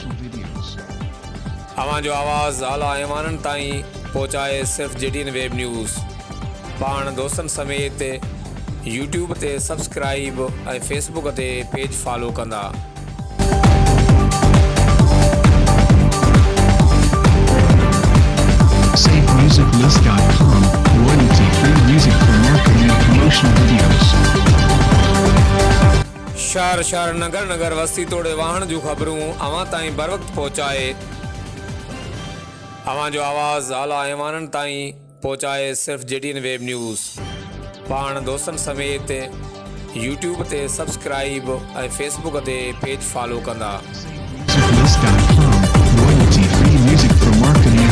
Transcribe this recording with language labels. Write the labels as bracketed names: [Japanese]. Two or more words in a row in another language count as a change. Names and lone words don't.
[Sindhi] अवां जो आवाज़ आला ऐवाननि ताईं पहुचाए सिर्फ़ JDN वेब न्यूज़। पाण दोस्तनि समेत यूट्यूब ते सब्सक्राइब ऐं फेसबुक ते [English] page follow [Sindhi] कंदा। [English] SafeMusicList.com, royalty-free music for marketing and promotional videos. [Sindhi] शहर शहर नगर नगर वस्ती तोड़े वाहन जूं ख़बरूं अवां ताईं बर वक्त पहुचाए। अवां जो आवाज़ आला ऐवाननि ताईं पहुचाए सिर्फ़ JDN वेब न्यूज़। पाण दोस्तनि समेत यूट्यूब ते सब्सक्राइब ऐं फेसबुक ते [English] page follow [Sindhi] कंदा। [English] SafeMusicList.com, royalty-free music for marketing